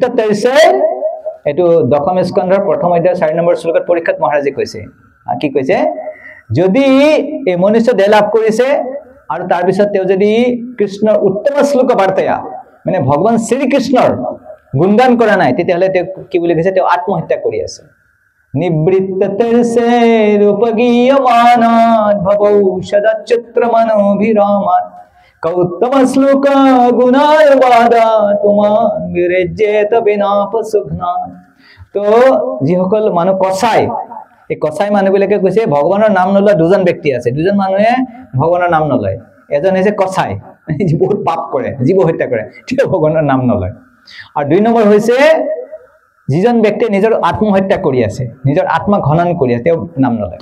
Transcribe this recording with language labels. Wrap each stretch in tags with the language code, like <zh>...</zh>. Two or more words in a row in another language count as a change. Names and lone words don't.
<as>তৈছে এটো দশম স্কন্ধৰ প্ৰথম অধ্যায় 4 নম্বৰ শ্লোকত পৰীক্ষাত মহাৰাজে কৈছে কি কৈছে যদি এই মনুষ্য দেহ লাভ কৰিছে আৰু তাৰ পিছত তেওঁ যদি কৃষ্ণৰ উত্তম শ্লোক বাৰ্তায়া মানে ভগৱান শ্ৰী কৃষ্ণৰ গুণগান কৰা নাই তেতিয়াহলে তেওঁ কি বুলি কৈছে তেওঁ আত্মহত্যা কৰি আছে</as> <sa>निवृत्त तरसे रूपगीयमानात् भवौ सदा चित्रमनोभिरामात् कौत्तम श्लोक गुणानुवादात् तुमान विरज्येत विनापसुघ्नात्।</sa> <as>तो যিসকল মানুহ কসাই, এই কসাই মানুহবিলাকে কৈছে ভগৱানৰ নাম নলয় দুজন ব্যক্তি আছে, দুজন মানুহে ভগৱানৰ নাম নলয়। এজন হৈছে কসাই, যি বহুত পাপ কৰে, জীৱ হত্যা কৰে, তেওঁ ভগৱানৰ নাম নলয়। আৰু দুই নম্বৰ হৈছে যিজন ব্যক্তিয়ে নিজৰ আত্মহত্যা কৰি আছে, নিজৰ আত্মা ঘনন কৰি আছে, তেওঁ নাম নলয়।</as>